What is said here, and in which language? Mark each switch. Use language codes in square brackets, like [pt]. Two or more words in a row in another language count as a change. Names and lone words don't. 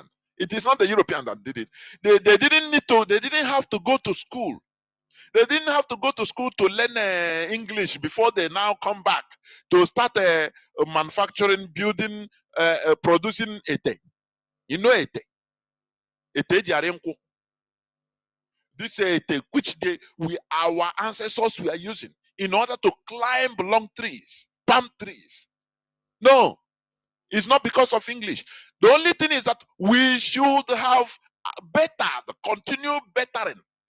[en] It is not the Europeans that did it. They didn't need to. They didn't have to go to school. They didn't have to go to school to learn English before they now come back to start manufacturing, building, producing ete. You know ete. Ete diarenko. This ete which our ancestors were using in order to climb long trees, palm trees. No, it's not because of English. The only thing is that we should have continue bettering.